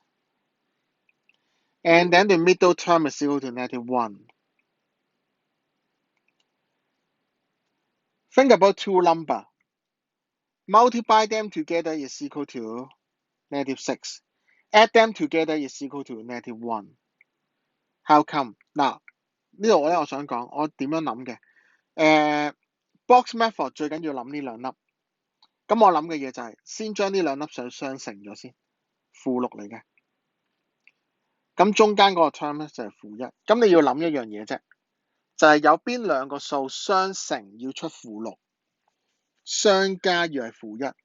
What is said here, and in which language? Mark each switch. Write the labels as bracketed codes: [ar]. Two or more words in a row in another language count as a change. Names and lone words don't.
[en] And then the middle term is equal to negative 1. Think about two numbers. Multiply them together is equal to negative 6. Add them together is equal to negative 1. How come? [yue] 嗱，呢度咧，我想講我點樣諗嘅。 [en] box method [yue] 最緊要諗呢兩粒。咁我諗嘅嘢就係先將呢兩粒相乘咗先，負6嚟嘅。咁中間嗰個 term 咧就係負1。咁你要諗一樣嘢啫，就係有邊兩個數相乘要出負6，相加要係負1。